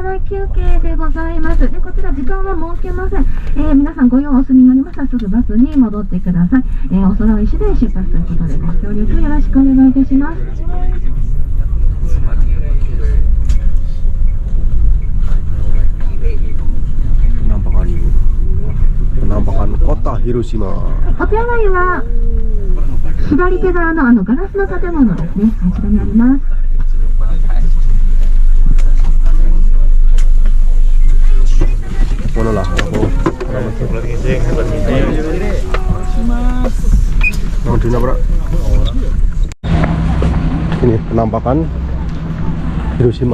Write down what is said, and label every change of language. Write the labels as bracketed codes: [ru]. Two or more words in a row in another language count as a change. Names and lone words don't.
[ja] 休憩でございます。で、こちら時間は設けません。皆さんご用お済みになりましたらすぐバスに戻ってください。お揃い次第出発ということでご協力よろしくお願いいたします。 [id] penampakan kota Hiroshima. [ja] お手洗いは左手側のガラスの建物ですね。あちらにあります。 [id] Mana lah aku. Madunya bro. Ini penampakan Hiroshima.